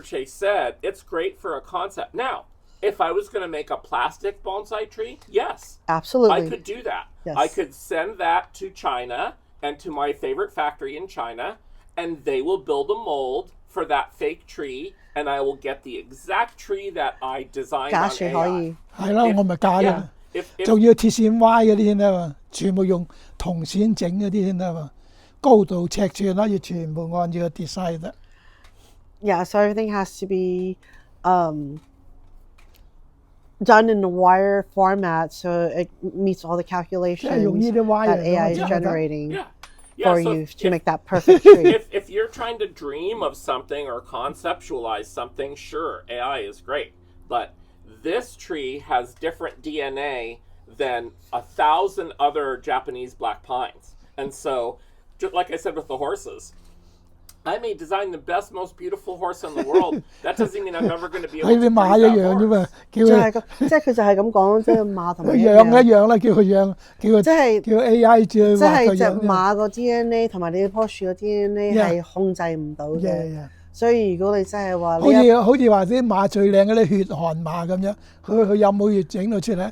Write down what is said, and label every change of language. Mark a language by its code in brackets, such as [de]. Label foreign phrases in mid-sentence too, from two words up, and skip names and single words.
[en] Chase said, it's great for a concept. Now, if I was going to make a plastic bonsai tree, yes, Absolutely. I could do that. Yes. I could send that to China and to my favorite factory in China, and they will build a mold for that fake tree, and I will get the exact tree that I designed on [yue] 假樹可 [en] AI. [yue] 以。係咯，我咪假 [en] Yeah. [yue] 嘅， [en] If [yue] 仲要鐵線歪嗰啲先得嘛，全部用銅線整嗰啲先得嘛，高度尺寸可以全部按照個 design 得。 [en] Yeah, so everything has to be done in a wire format so it meets all the [yue] 即係 [en] calculations [yue] 用呢啲 wire [en] that AI is [yue] 咁樣得。 [en] generating yeah. for so you if- to make that perfect tree. if you're trying to dream of something or conceptualize something, sure, AI is great. But this tree has different DNA than 1,000 other Japanese black pines. And so, just like I said with the horses, I may design the best, most beautiful horse in the world. That doesn't mean I'm never going to be [yue] 好 [en] able [yue] 似 [en] to [yue] 馬 [en] breed [yue] 一 [en] that [yue] 樣啫 [en] horse. [yue] 嘛，叫就係佢咁，即係佢就係咁講，即係馬同埋一養樣，一樣啦，叫佢養，叫佢即係叫 AI 照佢即係隻畫個樣啫。馬個 DNA 同埋你棵樹個 DNA 係控制唔到嘅。 [en] Yeah. [yue] 所以如果你真係話好呢一似好似話啲馬最靚嗰啲血汗馬咁樣，佢有冇要整到出嚟？